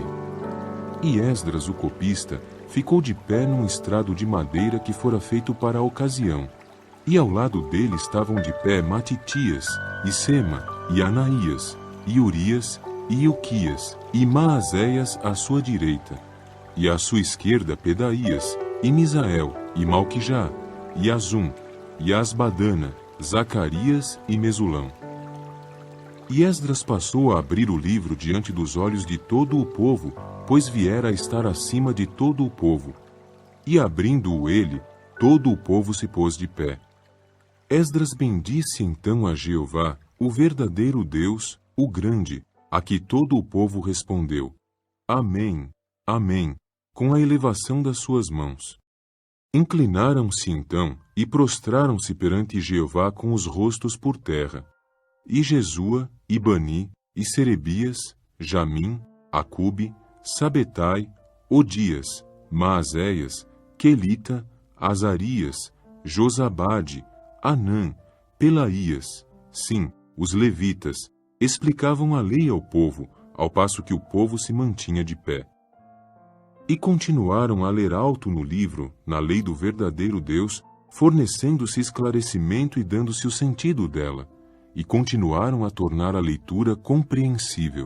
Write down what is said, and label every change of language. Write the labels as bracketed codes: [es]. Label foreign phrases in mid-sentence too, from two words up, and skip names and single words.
[pt] E Esdras, o copista, ficou de pé num estrado de madeira que fora feito para a ocasião. E ao lado dele estavam de pé Matitias, e Sema, e Anaías, e Urias, e Ilquias, e Maazéias à sua direita. E à sua esquerda Pedaías, e Misael, e Malquijá, e Azum, e Asbadana, Zacarias e Mesulão. E Esdras passou a abrir o livro diante dos olhos de todo o povo, pois viera a estar acima de todo o povo. E abrindo-o ele, todo o povo se pôs de pé. Esdras bendisse então a Jeová, o verdadeiro Deus, o grande, a que todo o povo respondeu: Amém, Amém, com a elevação das suas mãos. Inclinaram-se então e prostraram-se perante Jeová com os rostos por terra. E Jesua, e Bani, e Serebias, Jamim, Acube, Sabetai, Odias, Maazéias, Quelita, Azarias, Josabade, Anã, Pelaías, sim, os levitas, explicavam a lei ao povo, ao passo que o povo se mantinha de pé. E continuaram a ler alto no livro, na lei do verdadeiro Deus, fornecendo-se esclarecimento e dando-se o sentido dela, e continuaram a tornar a leitura compreensível.